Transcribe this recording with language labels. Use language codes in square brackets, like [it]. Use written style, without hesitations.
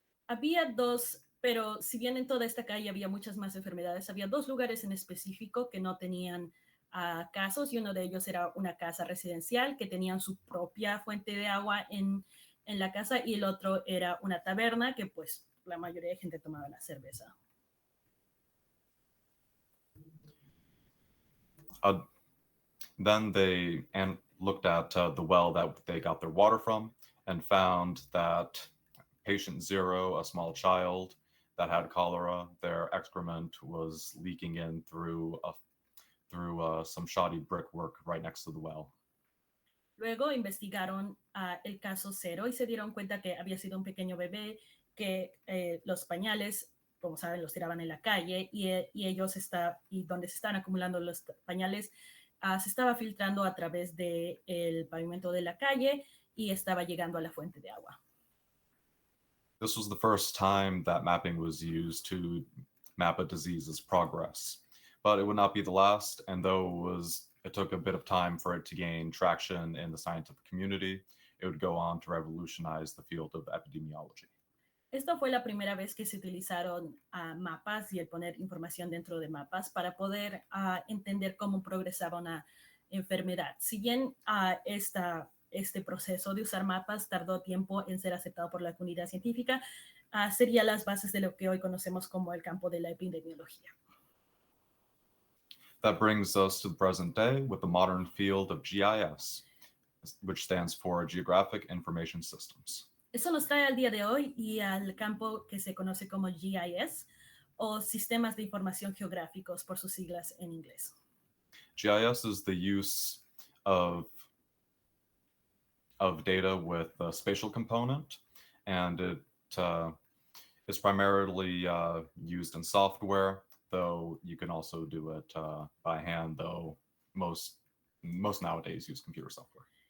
[es] Había dos, pero si bien en toda esta calle había muchas más enfermedades, había dos lugares en específico que no tenían casos, y uno de ellos era una casa residencial que tenían su propia fuente de agua en la casa, y el otro era una taberna que pues la mayoría de gente tomaba la cerveza. [en] Then they looked at the well that they got their water from and found that patient 0, a small child that had cholera, their excrement was leaking in through some shoddy brickwork right next to the well. [es] Luego investigaron el caso 0 y se dieron cuenta que había sido un pequeño bebé que los pañales, como saben, los tiraban en la calle, y ellos y donde se estaban acumulando los pañales se estaba filtrando a través del pavimento de la calle y estaba llegando a la fuente de agua. [en] This was the first time that mapping was used to map a disease's progress, but it would not be the last, and though it took a bit of time for it to gain traction in the scientific community, it would go on to revolutionize the field of epidemiology. [es] Esta fue la primera vez que se utilizaron mapas y el poner información dentro de mapas para poder entender cómo progresaba una enfermedad. Si bien este proceso de usar mapas tardó tiempo en ser aceptado por la comunidad científica, sería las bases de lo que hoy conocemos como el campo de la epidemiología. [en] That brings us to the present day with the modern field of GIS, which stands for Geographic Information Systems. [es] Eso nos trae al día de hoy y al campo que se conoce como GIS, o Sistemas de Información Geográficos por sus siglas en inglés. [en] GIS is the use of of data with a spatial component, and it is primarily used in software, though you can also do it by hand, though most nowadays use computer software.